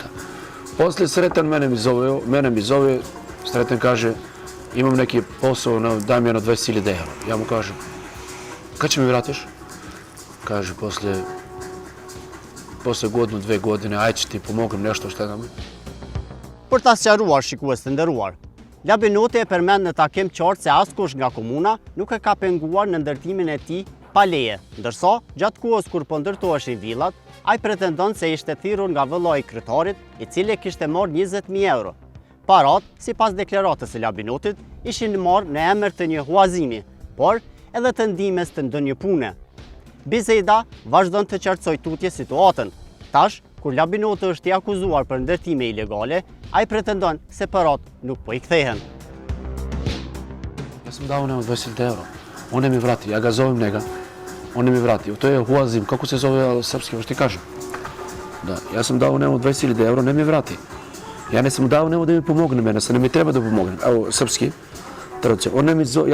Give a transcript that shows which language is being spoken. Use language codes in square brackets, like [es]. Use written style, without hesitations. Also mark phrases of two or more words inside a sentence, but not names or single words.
[sr] Posle Sretan mene mi zove, Sretan kaže, imam neki posao, daj mi jedno 20.000 euro. Ja mu kažem, kad će mi vratiš? Kaže, posle godinu, 2 godine, ajde që ti pomogëm nešto što nam. [sq] Për ta sqaruar shikues të nderuar, Labinoti e përmend në takim qartë se askush nga komuna nuk e ka penguar në ndërtimin e tij pa leje, ndërsa gjatë kohës kur po ndërtoheshin villat, ai pretendon se ishte thirrur nga vëllai i kryetarit, i cili kishte marrë 20.000 euro. Parat, sipas deklaratës së Labinotit, ishin marrë në emër të një huazimi, por edhe të ndihmës të ndonjë pune. Biseda vazhdon të qartësoj tutje situatën. Tash, kur Labinoti është i akuzuar për ndërtime ilegale, ai pretendon se parat nuk po i kthehen. [sr] Ja sam dao njemu 20.000 euro. On je mi vrati, ja ga zovem njega. On je mi vrati. To je Huazim, kako se zove srpski, što ti kažem. Da, ja sam dao njemu 20.000 euro, ne mi vrati. Ja ne sam dao njemu da mi pomogne mene, se ne mi treba da pomogne. Evo, srpski, tradicija.